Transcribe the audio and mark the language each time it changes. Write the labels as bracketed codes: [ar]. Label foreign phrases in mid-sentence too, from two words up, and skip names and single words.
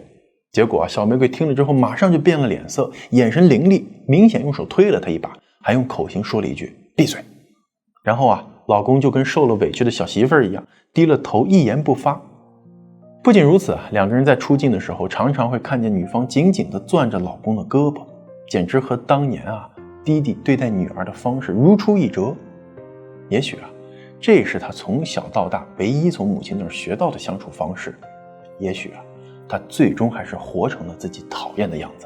[zh] 結果啊，小玫瑰聽了之後，馬上就變了臉色，眼神凌厲，明顯用手推了他一把，還用口型說了一句：“閉嘴。” 然後啊，老公就跟受了委屈的小媳婦兒一樣，低了頭，一言不發。不僅如此啊，2個人在出境的時候，常常會看見女方緊緊地攥着老公的胳膊，簡直和當年啊弟弟對待女兒的方式如出一轍。也許啊， 這也是他從小到大唯一從母親那兒學到的相處方式。也許他最終还是活成了自己討厭的樣子。